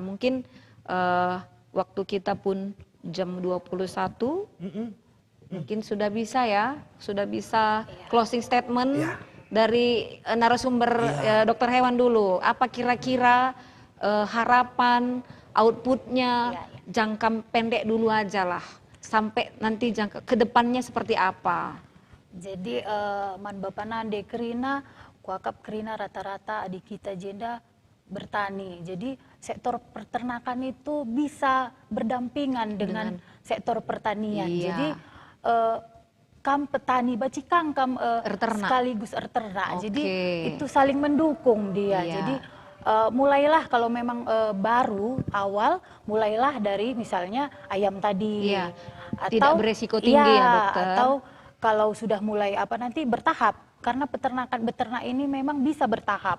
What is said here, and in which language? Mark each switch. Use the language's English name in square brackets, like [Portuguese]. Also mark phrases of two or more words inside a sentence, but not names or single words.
[Indonesian] Mungkin waktu kita pun jam 21, mungkin sudah bisa ya, sudah bisa [English] closing statement [Indonesian] Iya. dari narasumber dokter hewan dulu. Apa kira-kira harapan, outputnya, jangka pendek dulu aja lah. Sampai nanti jangka ke depannya seperti apa? [Batak Karo] Jadi man bapanande kerina, kuakap kerina rata-rata adik kita jenda bertani. [Indonesian] Jadi sektor peternakan itu bisa berdampingan dengan sektor pertanian. Iya. [Batak Karo] Jadi kam petani bacikang kam Erternak. [Indonesian] sekaligus erternak. Jadi Oke. itu saling mendukung dia. Iya. Jadi mulailah kalau memang baru awal mulailah dari misalnya ayam tadi. Iya. Tidak beresiko tinggi ya, dokter. Atau kalau sudah mulai nanti bertahap karena beternak ini memang bisa bertahap.